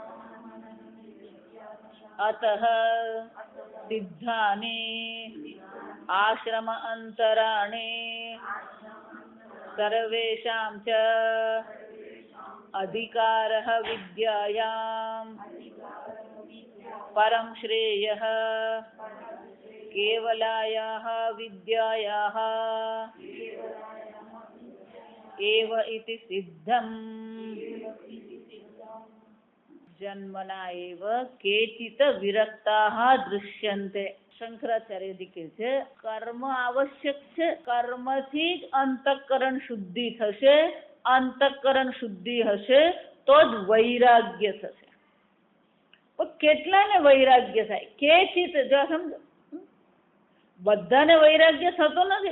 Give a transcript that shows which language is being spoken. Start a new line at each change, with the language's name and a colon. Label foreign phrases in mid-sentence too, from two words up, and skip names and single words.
Sanskrit: अतः सिद्धानि आश्रम अंतराणि सर्वेषां च अधिकारः विद्यायां परं श्रेयः केवलायाः विद्यायाः एव इति सिद्धम्। जन्मना एव केचित् विरक्ताः दृश्यन्ते।
Gujarati: शंकराचार्य કહે છે કર્મ આવશ્યક છે, કર્મથી જ અંતઃકરણ શુદ્ધિ થશે, અંતઃકરણ શુદ્ધિ હશે તો જ વૈરાગ્ય થશે. પણ કેટલાને વૈરાગ્ય થાય? કેચિત, જો સમજો, બધાને વૈરાગ્ય થતો નથી.